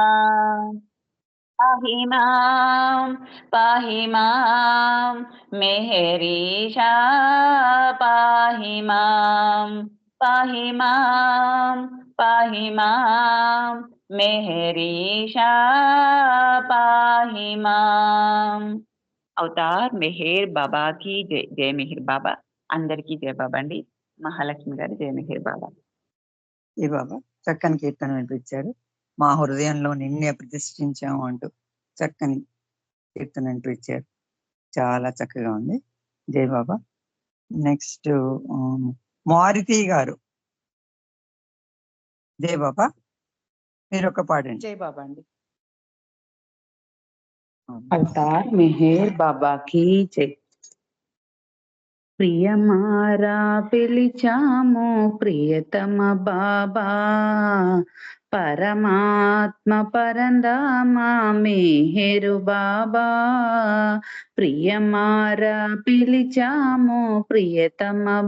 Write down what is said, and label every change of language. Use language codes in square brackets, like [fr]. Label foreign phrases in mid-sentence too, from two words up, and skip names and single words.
[te] పాహి మాం మెహరీషా పాహి మాం మెహరీషా పాహి మాం అవతార్ మెహర్ బాబా की జై. జై మెహర్ బాబా. అందరికీ జై బాబా అండి. మహాలక్ష్మి గారు జై మెహర్ బాబా. ఏ బాబా చక్కని కీర్తన వినిపించారు. మా హృదయంలో నిన్నే ప్రతిష్ఠించాము అంటూ చక్కని కీర్తన వినిపించారు. చాలా చక్కగా ఉంది. జై బాబా. నెక్స్ట్ మారుతి గారు. జై బాబా, మీరు ఒక పాడండి. జై బాబా అండి. అవతార్ మెహర్ బాబా की జై. ప్రియమారా పిలిచాము ప్రియతమ బాబా పరమాత్మ పరందామా మెహరు బాబా ప్రియమారా పిలిచాము ప్రియతమ